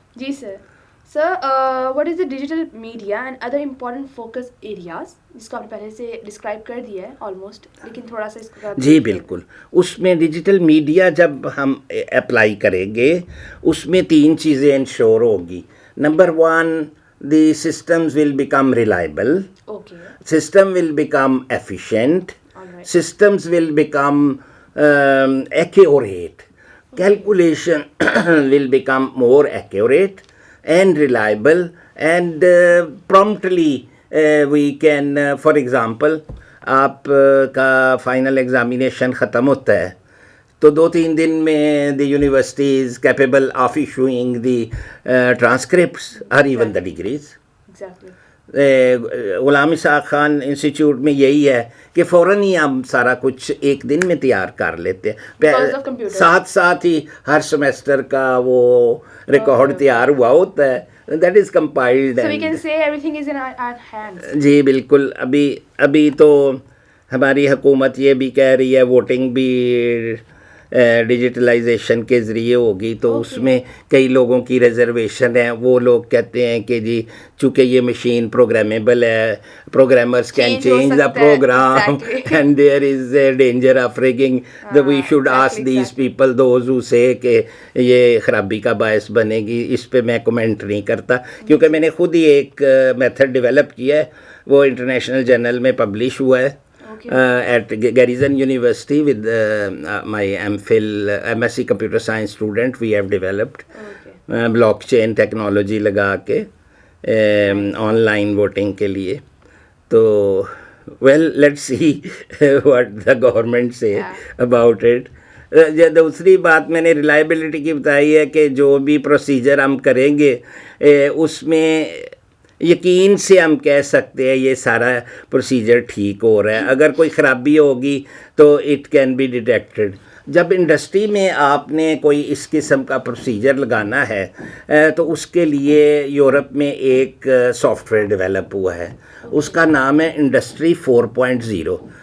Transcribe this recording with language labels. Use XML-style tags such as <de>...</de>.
<ur>جی sir.</ur> <en>what is the digital media and other important focus areas,</en> <ur>جس کو آپ نے پہلے سے ڈسکرائب کر دیا ہے آلموسٹ, لیکن تھوڑا سا اس کا. جی بالکل. اس میں ڈیجیٹل میڈیا جب ہم اپلائی کریں گے اس میں 3 چیزیں انشور ہوگی.</ur> <en>Number 1, the systems will become reliable. Okay. System will become efficient. Alright. Systems will become accurate. Calculation will become more accurate and reliable, and promptly we can, for example,</en> <ur>آپ کا final examination ختم ہوتا ہے تو 2-3 دن میں</ur> <en>The university is capable of issuing the transcripts اور even the degrees.</en> <ur>Ghulam Ishaq Khan institute میں یہی ہے کہ فوراً ہی ہم سارا کچھ ایک دن میں تیار کر لیتے ہیں, ساتھ ہی ہر سیمسٹر کا وہ ریکارڈ تیار ہوا ہوتا ہے.</ur> <en>That is compiled. So we can say everything is in our hands.</en> <ur>جی بالکل. ابھی تو ہماری حکومت یہ بھی کہہ رہی ہے ووٹنگ بھی ڈیجیٹلائزیشن کے ذریعے ہوگی, تو اس میں کئی لوگوں کی ریزرویشن ہے. وہ لوگ کہتے ہیں کہ جی چونکہ یہ مشین پروگرامیبل ہے,</ur> <en>programmers can change the program and there is a danger of rigging, we should ask these people those who say</en> <ur>کہ یہ خرابی کا باعث بنے گی. اس پہ میں کمنٹ نہیں کرتا کیونکہ میں نے خود ہی ایک میتھڈ ڈیولپ کیا ہے, وہ انٹرنیشنل جرنل میں پبلش ہوا ہے.</ur> <en>At Garrison University with my MSc Computer Science student, we have developed blockchain technology</en> <ur>لگا کے آن لائن ووٹنگ کے لیے.</ur> <en>تو well, let's see what the government say about it.</en> <ur>دوسری بات میں نے ریلائبلٹی کی بتائی ہے کہ جو بھی پروسیجر ہم کریں گے اس میں یقین سے ہم کہہ سکتے ہیں یہ سارا پروسیجر ٹھیک ہو رہا ہے. اگر کوئی خرابی ہوگی تو</ur> <en>It can be detected.</en> <ur>جب انڈسٹری میں آپ نے کوئی اس قسم کا پروسیجر لگانا ہے تو اس کے لیے یورپ میں ایک سافٹ ویئر ڈیولپ ہوا ہے, اس کا نام ہے انڈسٹری 4.0.</ur>